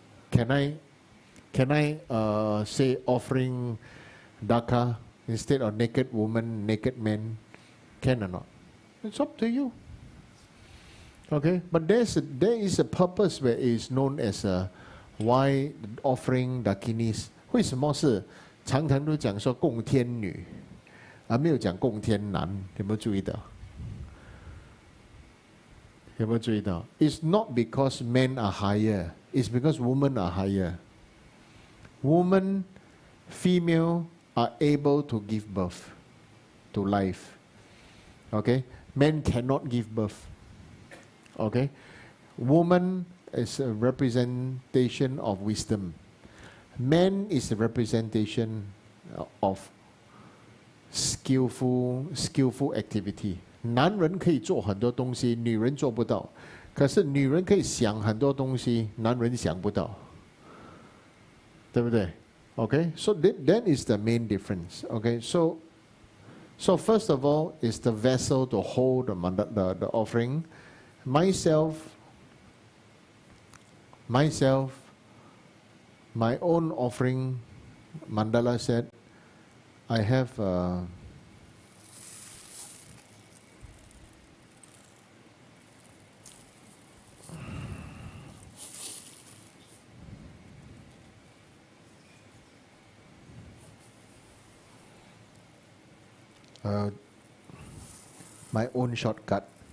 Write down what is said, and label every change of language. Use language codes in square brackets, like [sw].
[en] Can I say offering daka instead of naked woman, naked men? Can or not? It's up to you. Okay, but there is a purpose where it is known as why offering dakinis. [zh] 为什么是常常都讲说供天女，而没有讲供天男？有没有注意到？有没有注意到？ [en] It's not because men are higher. It's because women are higher. Women, female, are able to give birth to life. Okay, men cannot give birth. Okay, woman is a representation of wisdom. Man is a representation of skillful activity. [zh] 男人可以做很多东西，女人做不到。可是女人可以想很多东西，男人想不到，对不对 ？ [en] Okay, so that is the main difference. Okay, so first of all is the vessel to hold the offering. Myself, my own offering, Mandala said, I have my own shortcut.